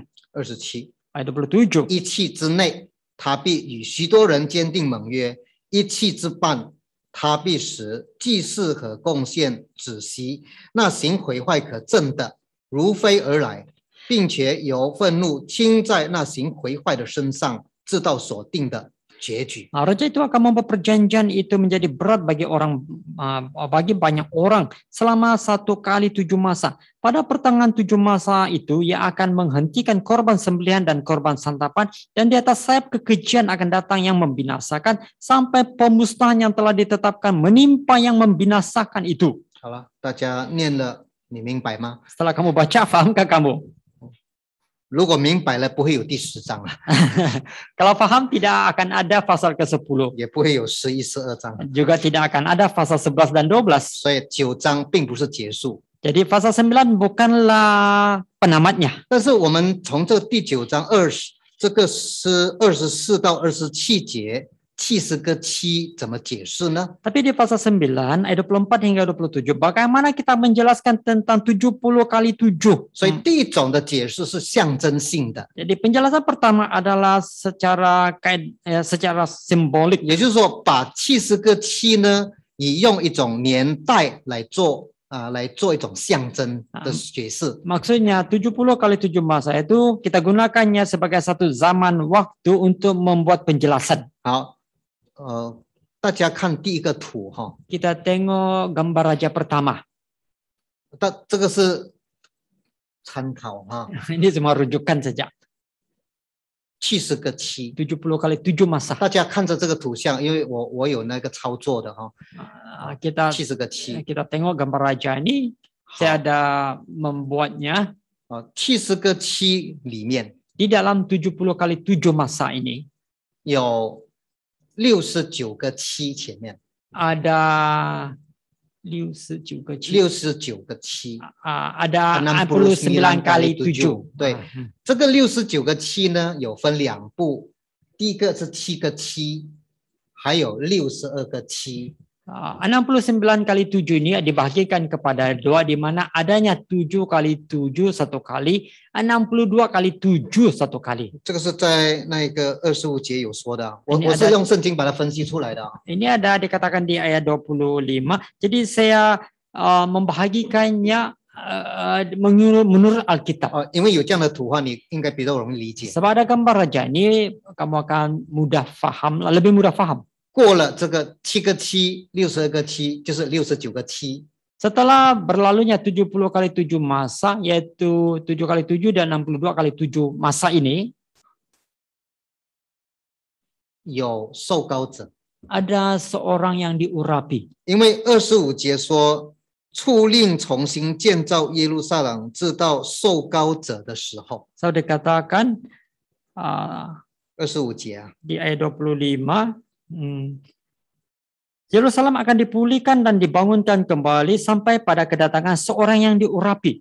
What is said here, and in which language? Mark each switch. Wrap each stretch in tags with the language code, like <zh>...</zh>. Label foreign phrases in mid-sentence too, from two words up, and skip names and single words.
<zh>27，</zh> <ms>Ayat 27.</ms> <zh>一期之内，他必与许多人坚定盟约；一期之半，他必使祭祀和贡献止息。那行毁坏可憎的，如飞而来，并且由愤怒倾在那行毁坏的身上，直到所定的结局。</zh> <ms>Nah, raja itu akan membuat perjanjian itu menjadi berat bagi banyak orang selama 1 kali 7 masa. Pada pertengahan 7 masa itu, ia akan menghentikan korban sembelihan dan korban santapan, dan di atas sayap kekejian akan datang yang membinasakan sampai pemusnahan yang telah ditetapkan menimpa yang membinasakan itu.</ms> <zh>好了，大家念了，你明白吗？</zh> <ms>Setelah kamu baca, fahamkah kamu?</ms> <zh>如果明白了，不会有第10章了，</zh> <ms>Kalau paham, tidak akan ada pasal ke-10.</ms> <zh>也不会有11、12章。</zh> <ms>Juga tidak akan ada pasal 11 dan 12.</ms> <zh>所以9章并不是结束。</zh> <ms>Jadi pasal 9 bukanlah penamatnya.</ms> <zh>但是我们从这第9章这个是24到27节70个7怎么解释呢？</zh> <ms>Tapi di pasal 9 ayat 24 hingga 27, bagaimana kita menjelaskan tentang 70 kali 7?</ms> <zh>所以第一种的解释是象征性的，</zh> <ms>Jadi penjelasan pertama adalah secara simbolik.</ms> <zh>也就是说把70个7呢，以用一种年代来做一种象征的解释。</zh> <ms>Maksudnya 70 kali 7 masa itu kita gunakannya sebagai satu zaman waktu untuk membuat penjelasan.</ms> <zh>好，大家看第一个图哈，</zh> <ms>Kita tengok gambar raja pertama.</ms> <zh>这个是参考哈，</zh> <ms>Ini semua rujukan saja.</ms> <zh>70个7。</zh> <ms>70 kali 7 masa.</ms> <zh>大家看着这个图像，因为我有那个操作的哈，</zh> <ms>Kita</ms> <zh>70个7</zh> <ms>kita tengok gambar raja ini. Saya ada membuatnya</ms> <zh>70 个7里面</zh> <ms>di dalam 70 kali 7 masa ini</ms> <zh>有69个7前面，</zh> <ms>ada 69 个7.</ms> <zh>69个7，</zh> <ms>Ada 69 kali 7.</ms> <zh>对，这个69个7呢，有分两部，第一个是7个7，还有62个7。</zh> <ms>69 kali 7 ini dibagikan kepada dua, di mana adanya 7 kali 7 satu kali, 62 kali 7 satu kali.</ms> <zh>这个是在那个25节有说的，我</zh> <ms>Ini</ms> <zh>是</zh> <ms>ada-</ms> <zh>用圣经把它分析出来的。</zh> <ms>Ini ada dikatakan di ayat 25. Jadi saya membahagikannya menurut Alkitab.</ms> <zh>因为有这样的图画，你应该比较容易理解。</zh> <ms>Sebab ada gambar raja ini, kamu akan mudah faham, lebih mudah faham.</ms> <zh>过了这个7个7、62个7，就是69个7。</zh> <ms>Setelah berlalunya 70 kali 7 masa, yaitu 7 kali 7 dan 62 kali 7 masa ini,</ms> <zh>有受膏者，</zh> <ms>ada seorang yang diurapi.</ms> <zh>因为25节说，促令重新建造耶路撒冷，直到受膏者的时候。</zh> <ms>Saya dikatakan</ms> <zh>25 节啊，</zh> <ms>di ayat 25, Yerusalem akan dipulihkan dan dibangunkan kembali sampai pada kedatangan seorang yang diurapi.</ms>